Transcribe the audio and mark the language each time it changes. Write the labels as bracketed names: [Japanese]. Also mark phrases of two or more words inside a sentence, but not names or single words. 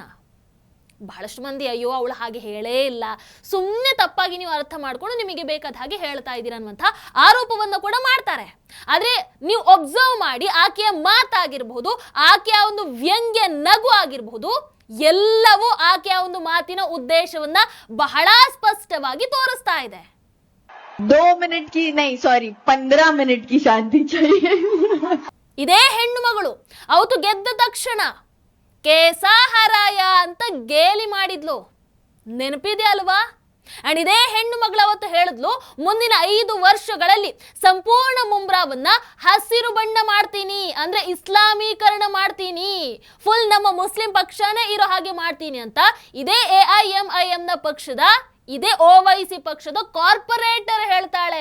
[Kannada] ಬಹಳಷ್ಟು ಮಂದಿ ಅಯ್ಯೋ ಅವಳು ಹಾಗೆ ಹೇಳೇ ಇಲ್ಲ, ಸುಮ್ಮನೆ ತಪ್ಪಾಗಿ ನೀವು ಅರ್ಥ ಮಾಡ್ಕೊಂಡು ನಿಮಗೆ ಬೇಕಾದ ಹಾಗೆ ಹೇಳ್ತಾ ಇದ್ದೀರ ಅನ್ನುವಂಥ ಆರೋಪವನ್ನು ಕೂಡ ಮಾಡ್ತಾರೆ. ಆದರೆ ನೀವು ಒಬ್ಸರ್ವ್ ಮಾಡಿ, ಆಕೆಯ ಮಾತಾಗಿರಬಹುದು, ಆಕೆಯ ಒಂದು ವ್ಯಂಗ್ಯ ನಗು ಆಗಿರಬಹುದು, ಎಲ್ಲವೂ ಆಕೆಯ ಒಂದು ಮಾತಿನ ಉದ್ದೇಶವನ್ನ ಬಹಳ ಸ್ಪಷ್ಟವಾಗಿ ತೋರಿಸ್ತಾ ಇದೆ. [Hindi] 2 मिनट की नहीं, सॉरी 15 मिनट की शांति चाहिए. [Kannada] ಇದೇ ಹೆಣ್ಣು ಮಗಳು ಅವತ್ತು ಗೆದ್ದ ತಕ್ಷಣ ಕೇಸ ಹರಾಯ ಅಂತ ಗೇಲಿ ಮಾಡಿದ್ಲು, ನೆನಪಿದೆ ಅಲ್ವಾ? ಅಂಡ್ ಇದೇ ಹೆಣ್ಣು ಮಗಳು ಅವತ್ತು ಹೇಳಿದ್ಲು, ಮುಂದಿನ 5 ವರ್ಷಗಳಲ್ಲಿ ಸಂಪೂರ್ಣ ಮುಮ್ರಾವನ್ನ ಹಸಿರು ಬಣ್ಣ ಮಾಡ್ತೀನಿ, ಅಂದ್ರೆ ಇಸ್ಲಾಮೀಕರಣ ಮಾಡ್ತೀನಿ, ಫುಲ್ ನಮ್ಮ ಮುಸ್ಲಿಂ ಪಕ್ಷನೇ ಇರೋ ಹಾಗೆ ಮಾಡ್ತೀನಿ ಅಂತ ಇದೇ AIMIMನ ಪಕ್ಷದ, ಇದೇ ಓವೈಸಿ ಪಕ್ಷದ ಕಾರ್ಪೊರೇಟರ್ ಹೇಳ್ತಾಳೆ.